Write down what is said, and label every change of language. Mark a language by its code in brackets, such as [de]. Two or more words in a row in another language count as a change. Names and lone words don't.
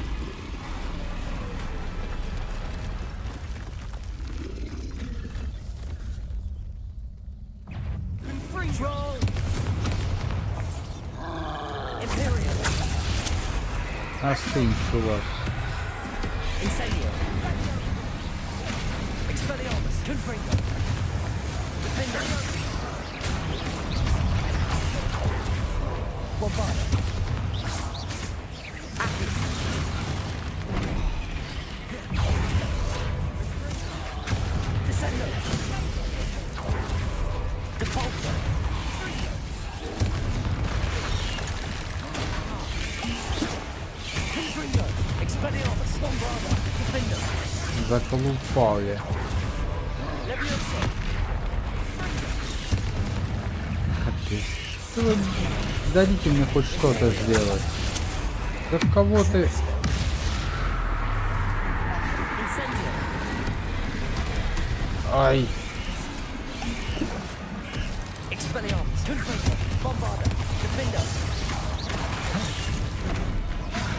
[la] Control! Imperial! [ru] Остынь, чувак. [la] Incendio! Expelliarmus! Confringo! Defender! Bombarda! Accio! Descendo! Depulso! Confringo! Expelliarmus! Bombarda! Defender! [ru] Заколупали. [la] Levioso! [ru] Капец. Что вы дадите мне хоть что-то сделать? Да в кого ты? [la] Incendio! Ай. Expelliarmus! Confringo! Bombarda! Defender!